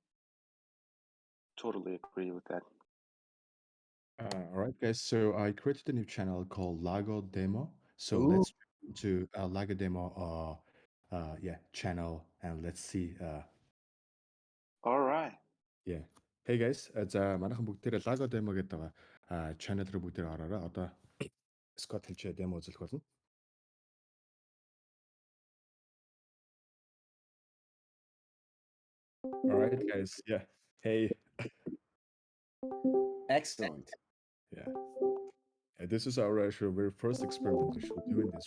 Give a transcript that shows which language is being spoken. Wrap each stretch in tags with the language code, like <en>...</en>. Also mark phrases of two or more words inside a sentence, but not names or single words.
<en>Totally agree with that. All right, guys. So I created a new channel called Lago Demo. So Ooh. let's jump to Lago Demo yeah, channel, and let's see. All right. Yeah. Hey guys,</en> <mn>за манайхан бүгдээрээ Lago Demo гэдэг байгаа channel руу бүгдээрээ ороорой. Одоо Scott хэлчээ demo үзүүлэх болно.</mn> <en>All right, guys. Yeah. Hey. Excellent. Yeah. This is our actual very first experiment actually doing this.</en>